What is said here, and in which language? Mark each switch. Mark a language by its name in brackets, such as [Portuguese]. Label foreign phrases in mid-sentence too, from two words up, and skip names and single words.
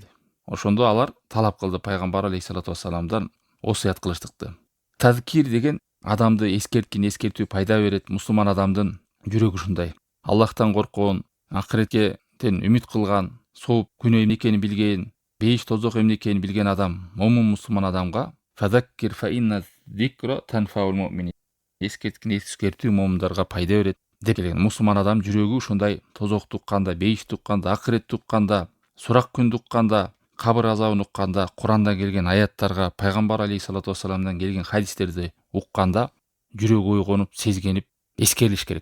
[Kyrgyz] Ошондо алар талап кылды пайгамбар [Arabic] عليه الصلاة والسلام [Kyrgyz] осуят кылыштыкты. Тазкир деген адамды эскерткин эскертүү пайда берет. Мусулман адамдын жүрөгү ушундай. Аллахтан корккон, акыретке үмүт кылган, сооп күнөө эмне экенин билген, бейиш тозок эмне экенин билген адам, момун мусулман адамга [Arabic] فذكر فإن الذكرى تنفع المؤمنين. [Kyrgyz] Эскерткин эскертүү момундарга пайда берет деп келген. Мусулман адам жүрөгү ушундай тозок тукканда, бейиш тукканда, акырет тукканда, сурак күн тукканда, кабыр азабын укканда, Курандан келген аяттарга, пайгамбар [Arabic] عليه الصلاة والسلام [Kyrgyz] келген хадистерди укканда жүрөгү ойгонуп, сезгенип, эскерилиш керек.